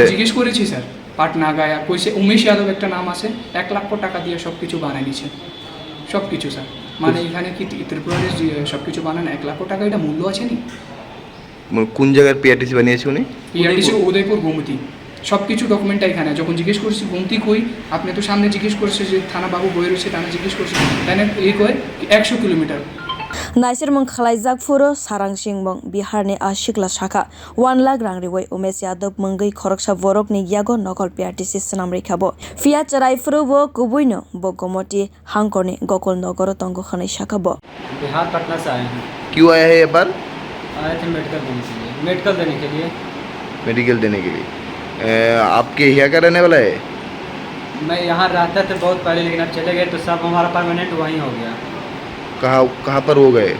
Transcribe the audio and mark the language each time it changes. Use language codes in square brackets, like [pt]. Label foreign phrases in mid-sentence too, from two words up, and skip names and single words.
[bn] জিজ্ঞেস করেছি স্যার পাটনা গায়া কইছে উমেশ যাদব একটা নাম আছে 1 লাখ টাকা দিয়ে সব কিছু বানাই নিছে সব কিছু স্যার মানে এখানে কি ত্রিপুরার সব কিছু বানান 1 লাখ টাকা এটা মূল্য আছে নি কোন জায়গার PRTC বানিয়েছে উনি PRTC উদয়পুর গোমতী সব কিছু ডকুমেন্টটা এখানে যখন জিজ্ঞেস করছি গোমতী কই আপনি তো সামনে জিজ্ঞেস করছে যে থানা বাবু বই রয়েছে থানা জিজ্ঞেস করছে তাই এই কয় 100 কিলোমিটার [trp] Naisir mong khalaijak furo sarang singbong Bihar ni asikla shaka 1 lakh rang riwai Umesh Yadav mongoi khoroksa borok ni yago nokol PRTC senam rekhabo Fia charai furo bo kubuino bo gomoti hangkorni Gokul Nogoro tongo khanai shakabo [hi] बिहार पटना से आए हैं क्यों आया है ये पर आए थे मेडिकल देने के लिए मेडिकल देने के लिए मेडिकल देने के लिए आपके यहाँ का रहने वाला है मैं यहाँ रहता था बहुत पहले लेकिन अब चले गए तो सब हमारा परमानेंट वहीं हो गया कहाँ पर हो गए